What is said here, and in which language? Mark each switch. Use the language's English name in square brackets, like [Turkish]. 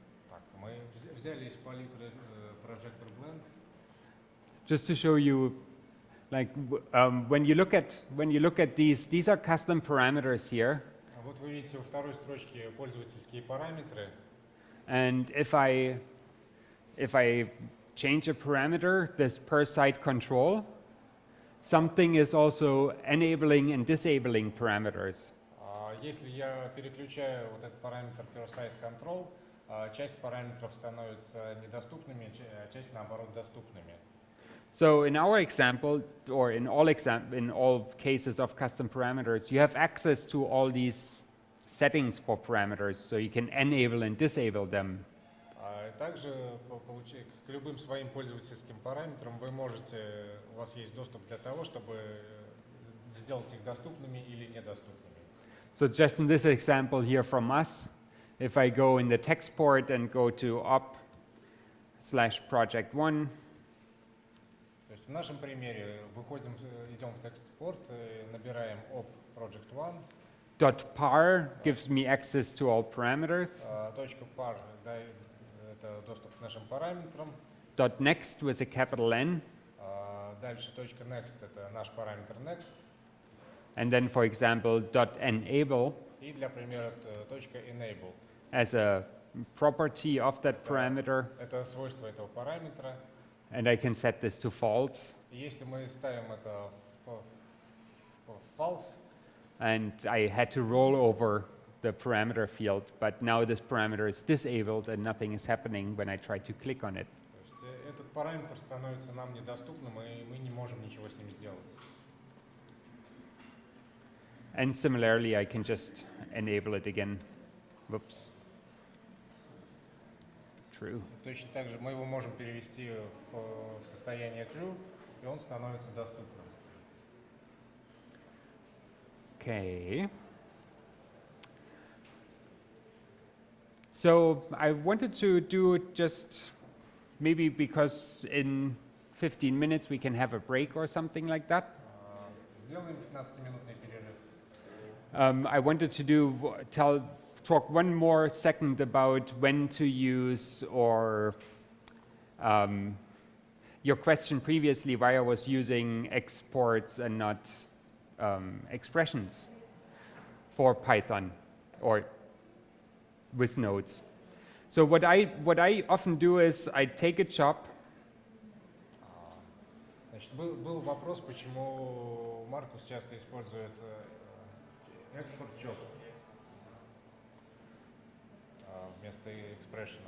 [Russian] Так, мы взяли из палитры Projector Blend. [English] Just to show you, like when you look at these are custom parameters here. [Russian] Вот вы видите во второй строчке пользовательские параметры. [English] And if I change a parameter, this per site control, something is also enabling and disabling parameters. [Russian] Если я переключаю вот этот параметр per site control, часть параметров становится недоступными, а часть наоборот доступными. [English] So in our example, or in all cases of custom parameters, you have access to all these settings for parameters, so you can enable and disable them. [Russian] Также к любым своим пользовательским параметрам вы можете, у вас есть доступ для того, чтобы сделать их доступными или недоступными. [English] So just in this example here from us, if I go in the text port and go to op/project1, [Russian] То есть в нашем примере идем в текст-порт, набираем op project1. [English] .par gives me access to all parameters. [Russian] .par это доступ к нашим параметрам. [English] .next with a capital N. [Russian] Дальше .next это наш параметр next. [English] And then, for example, .enable [Russian] И для примера .enable. [English] as a property of that parameter. [Russian] Это свойство этого параметра. [English] And I can set this to false. [Russian] И если мы ставим это в false, [English] And I had to roll over the parameter field, but now this parameter is disabled and nothing is happening when I try to click on it. [Russian] то есть этот параметр становится нам недоступным, и мы не можем ничего с ним сделать. [English] And similarly, I can just enable it again. Whoops. True. [Russian] Точно так же мы его можем перевести в состояние true, и он становится доступным. [English] Okay. So I wanted to do just maybe because in 15 minutes we can have a break or something like that. [Russian] Сделаем 15-минутный перерыв. [English] I wanted to talk one more second about when to use, or your question previously why I was using exports and not expressions for Python or with nodes. So what I often do is I take a job. [Russian] Значит, был вопрос, почему Маркус часто использует export job вместо expression.